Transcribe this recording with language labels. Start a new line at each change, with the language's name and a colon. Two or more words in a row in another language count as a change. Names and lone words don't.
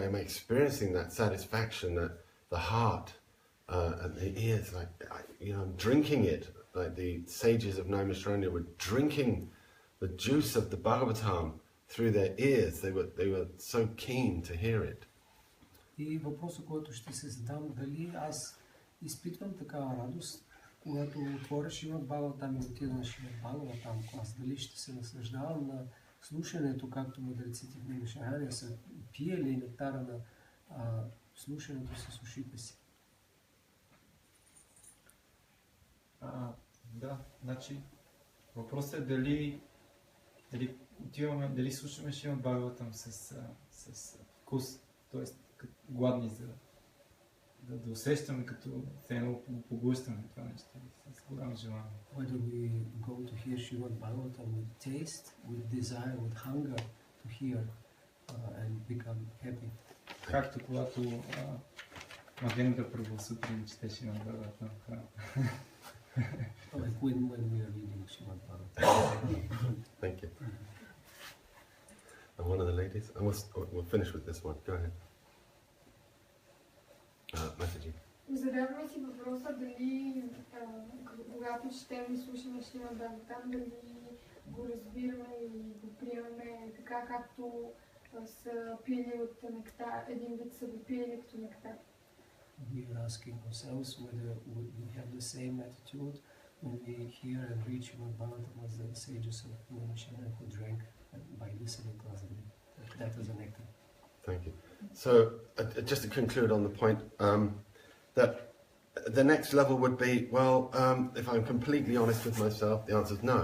English: Am I experiencing that satisfaction that the heart and the ears, like, you know, I'm drinking it, like the sages of Naimishranya were drinking the juice of the Bhagavatam through their ears. They were so keen to hear it.
Bulgarian: И въпросът, който ще се задам, дали аз изпитвам такава радост, когато отворя Шримад Бхагаватам и отида на Шримад Бхагаватам клас, дали ще се наслаждавам на слушането, както мъдреците в Наймишрания са пиели нектара на слушането с ушите си. Да, значи въпросът е дали слушаме Шримад Бхагаватам с вкус, т.е. гладни да усещаме като едно поглъщане това нещо с голямо желание.
English: Whether we go to hear Srimad Bhagavatam with taste, with desire, with hunger to hear and become happy.
Bulgarian: Както когато Махендра Прабhu сутрин чете Шримад Бхагаватам.
English: Like when we are reading Srimad Bhagavatam. Thank you. And one of the ladies, and we'll finish with this one. Go ahead. Messaging.
Bulgarian: Задаваме си въпроса дали, когато четем и слушаме Шримад Бхагаватам, дали го разбираме и го приемаме така, както са пили от нектар, един вид са го пили като нектар.
English: We are asking ourselves whether we have the same attitude when we hear and read Srimad Bhagavatam as the sages of mention and who drank by listening classically. That was a nectar. Thank you. So, just to conclude on the point, that the next level would be, well, if I'm completely honest with myself, the answer is no.